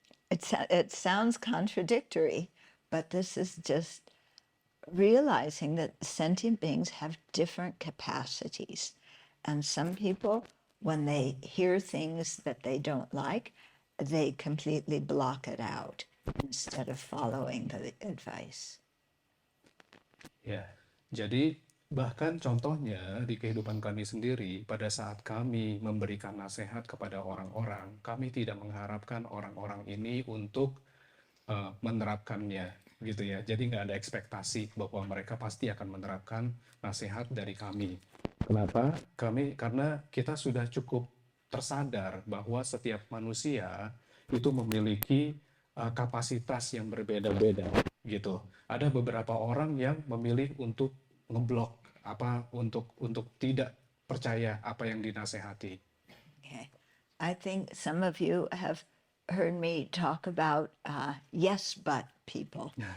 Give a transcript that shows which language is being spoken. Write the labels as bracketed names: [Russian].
[English] It sounds contradictory, but this is just realizing that sentient beings have different capacities. And some people, when they hear things that they don't like, they completely block it out instead of following the advice. [Indonesian] Ya, jadi bahkan contohnya di kehidupan kami sendiri, pada saat kami memberikan nasihat kepada orang-orang, kami tidak mengharapkan orang-orang ini untuk menerapkannya, gitu ya. Jadi nggak ada ekspektasi bahwa mereka pasti akan menerapkan nasihat dari kami. Kenapa? Karena kita sudah cukup tersadar bahwa setiap manusia itu memiliki kapasitas yang berbeda-beda gitu. Ada beberapa orang yang memilih untuk ngeblok untuk tidak percaya apa yang dinasehati. [English] Okay. I think some of you have heard me talk about yes but people.